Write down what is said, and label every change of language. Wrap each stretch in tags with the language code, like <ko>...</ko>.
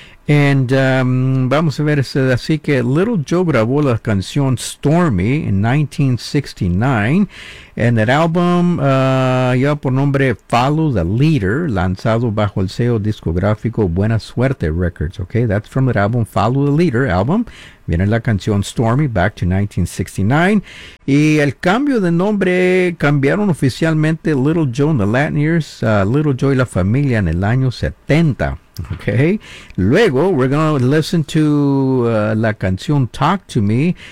<en>And</en> <es>vamos a ver, así que Little Joe grabó la canción Stormy in 1969.</es> <en>And that album,</en> <es>lleva por nombre Follow the Leader, lanzado bajo el sello discográfico Buena Suerte Records.</es> <en>Okay, that's from the album Follow the Leader album.</en> <es>Viene la canción Stormy,</es> <en>back to 1969.</en> <es>Y el cambio de nombre, cambiaron oficialmente Little Joe and the Latineers, Little Joe y la familia en el año 70.</es> <en>Okay,</en> <es>luego</es> <en>we're going to listen to</en> <es>la canción</es> <en>Talk to Me.</en>